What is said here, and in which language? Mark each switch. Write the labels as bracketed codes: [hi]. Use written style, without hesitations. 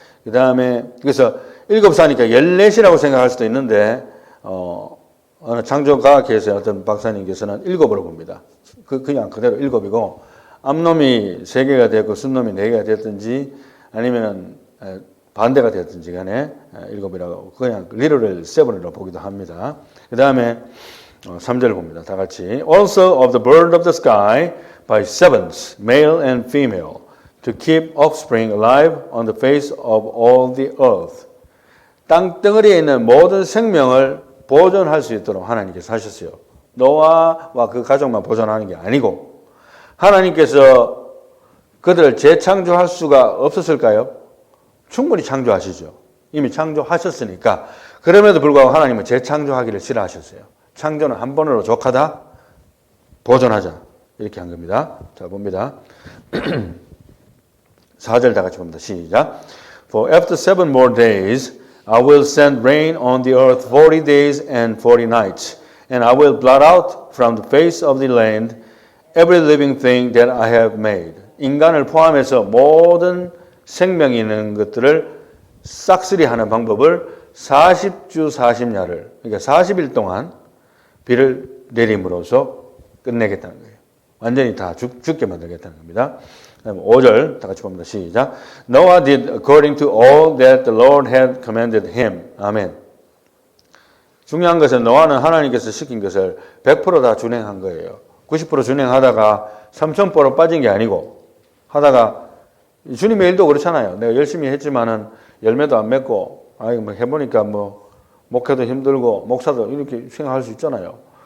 [ko] 그 다음에 그래서 7사니까 14이라고 생각할 수도 있는데 어느 창조과학회에서 어떤 박사님께서는 7으로 봅니다. 그냥 그대로 7이고 암놈이 3개가 됐고 순놈이 4개가 됐든지 아니면은 반대가 됐든지 간에 7이라고 그냥 literal 7으로 보기도 합니다. 그 다음에 3절을 봅니다. 다 같이 [en] Also of the bird of the sky by sevens, male and female, to keep offspring alive on the face of all the earth. [ko] 땅덩어리에 있는 모든 생명을 보존할 수 있도록 하나님께서 하셨어요. 노아와 그 가족만 보존하는 게 아니고 하나님께서 그들을 재창조할 수가 없었을까요? 충분히 창조하시죠. 이미 창조하셨으니까. 그럼에도 불구하고 하나님은 재창조하기를 싫어하셨어요. 창조는 한 번으로 족하다. 보존하자. 이렇게 한 겁니다. 자, 봅니다. 4절 다 같이 봅니다. 시작. [en] For after 7 more days I will send rain on the earth 40 days and 40 nights, and I will blot out from the face of the land every living thing that I have made. [ko] 인간을 포함해서 모든 생명이 있는 것들을 싹쓸이 하는 방법을 40주 40야를, 그러니까 40일 동안 비를 내림으로써 끝내겠다는 거예요. 완전히 다 죽게 만들겠다는 겁니다. 그다음에 5절 다 같이 봅니다. 시작. [en] Noah did according to all that the Lord had commanded him. [ko] 아멘. 중요한 것은 노아는 하나님께서 시킨 것을 100%다 준행한 거예요. 90% 준행하다가 3000% 빠진 게 아니고 하다가 주님의 일도 그렇잖아요. 내가 열심히 했지만은 열매도 안 맺고 뭐 해보니까 뭐 목회도 힘들고 목사도 이렇게 생각할 수 있잖아요.